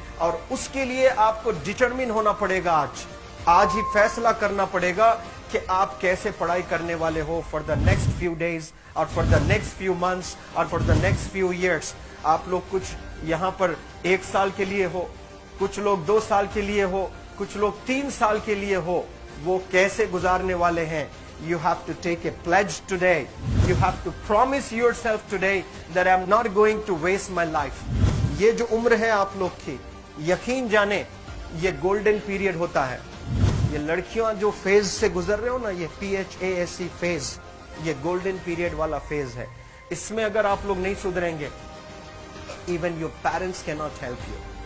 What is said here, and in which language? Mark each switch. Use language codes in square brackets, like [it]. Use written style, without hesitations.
[hi] और उसके लिए आपको डिटरमिन होना पड़ेगा। आज ही फैसला करना पड़ेगा कि आप कैसे पढ़ाई करने वाले हो [en] for the next few days [hi] और [en] for the next few months [hi] और [en] For the next few years. [hi] आप लोग कुछ यहाँ पर 1 साल के लिए हो, कुछ लोग 2 साल के लिए हो, कुछ लोग 3 साल के लिए हो। वो कैसे गुजारने वाले हैं? [en] You have to take a pledge today. You have to promise yourself today that I'm not going to waste my life. [hi] ये जो उम्र है आप लोग की, यकीन जाने ये गोल्डन पीरियड होता है। ये लड़कियां जो फेज से गुजर रहे हो ना, ये PHASE फेज, ये गोल्डन पीरियड वाला फेज है। इसमें अगर आप लोग नहीं सुधरेंगे, [en] even your parents cannot help you.